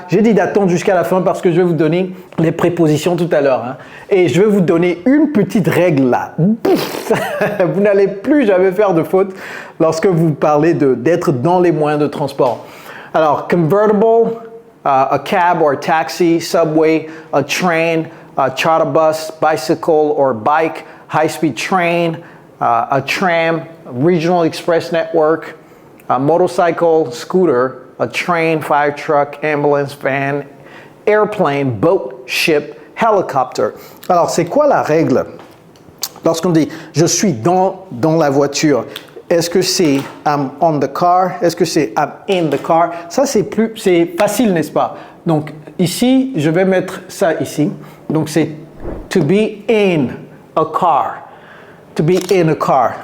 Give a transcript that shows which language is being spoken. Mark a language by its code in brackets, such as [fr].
[fr] J'ai dit d'attendre jusqu'à la fin parce que je vais vous donner les prépositions tout à l'heure. Hein. Et je vais vous donner une petite règle là. Vous n'allez plus jamais faire de faute lorsque vous parlez d'être dans les moyens de transport. Alors, [en] convertible, a cab or taxi, subway, a train, a charter bus, bicycle or bike, high-speed train, a tram, regional express network, a motorcycle, scooter, a train, fire truck, ambulance, van, airplane, boat, ship, helicopter. [fr] Alors, c'est quoi la règle? Lorsqu'on dit « je suis dans la voiture », est-ce que c'est « [en] I'm on the car [fr] » Est-ce que c'est « [en] I'm in the car [fr] » Ça, c'est facile, n'est-ce pas? Donc, ici, je vais mettre ça ici. Donc, c'est « [en] to be in a car ». To be in a car.